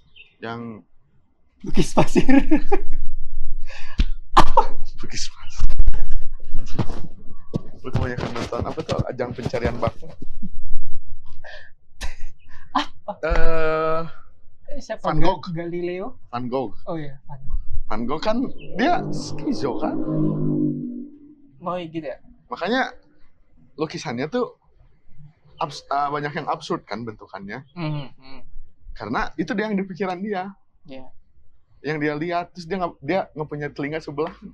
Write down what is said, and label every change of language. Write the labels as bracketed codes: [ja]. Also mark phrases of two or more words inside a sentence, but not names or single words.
[id] Yang lukis pasir. Lukis pasir. Lu kebanyakan nonton apa tuh ajang pencarian bakat? Siapa? Van Gogh. Galileo? Van Gogh. Oh iya, Van Gogh. Van Gogh kan dia skizo kan? Oh iya gitu ya? Makanya lukisannya tuh banyak yang absurd kan bentukannya. Karena itu dia yang di pikiran dia. Yeah. Yang dia lihat, terus dia nggak punya telinga sebelah.